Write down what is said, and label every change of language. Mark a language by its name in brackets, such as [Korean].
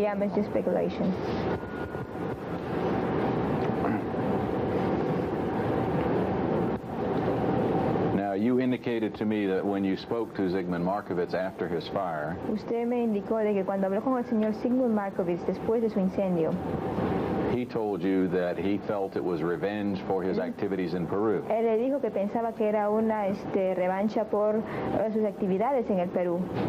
[English] Yeah, it's just speculation. Now, you indicated to me that when you spoke to Zygmunt Markovits after his fire, [Spanish] Usted me indicó de que cuando habló con el señor Zygmunt Markovits después de su incendio, [English] he told you that he felt it was revenge for his activities in Peru. [Spanish] él le dijo que pensaba que era una revancha por sus actividades en el Perú.